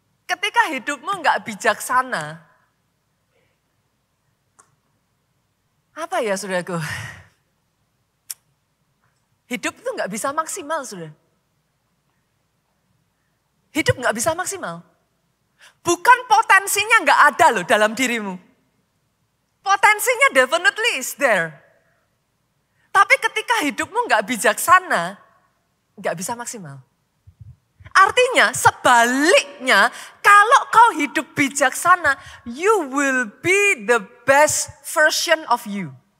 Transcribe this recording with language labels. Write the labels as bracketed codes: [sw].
[id] Ketika hidupmu nggak bijaksana, apa ya, saudaraku? Hidup itu nggak bisa maksimal, saudara. Hidup nggak bisa maksimal. Bukan potensinya nggak ada loh dalam dirimu. [en] Potensinya definitely is there. [id] Tapi ketika hidupmu nggak bijaksana, nggak bisa maksimal. Artinya sebaliknya, kalau kau hidup bijaksana, [en] you will be the best version of you.